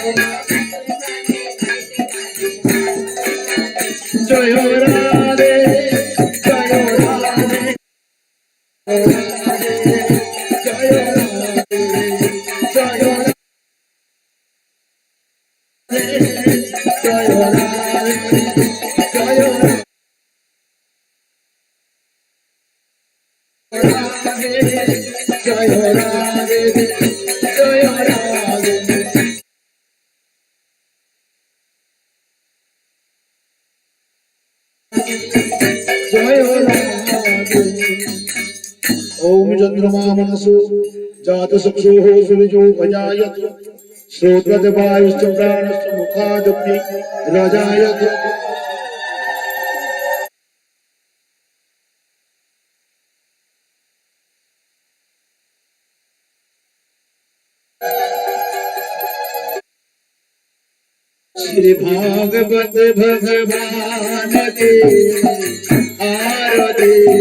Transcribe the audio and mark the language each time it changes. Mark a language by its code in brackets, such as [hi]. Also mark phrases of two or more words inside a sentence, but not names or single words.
[bn] জয় রাধে জয় রাধে জয় রাধে জয় রাধে জয় রাধে জয় রাধে জয় রাধে জয় রাধে। জয় রাধে [sa] चंद्रमा मनसो जात चक्षुः सूर्यो भजायत श्रोत्रते वायुश्च प्राणश्च मुखादग्नि रजायत [hi] श्री भागवत भगवान के आरती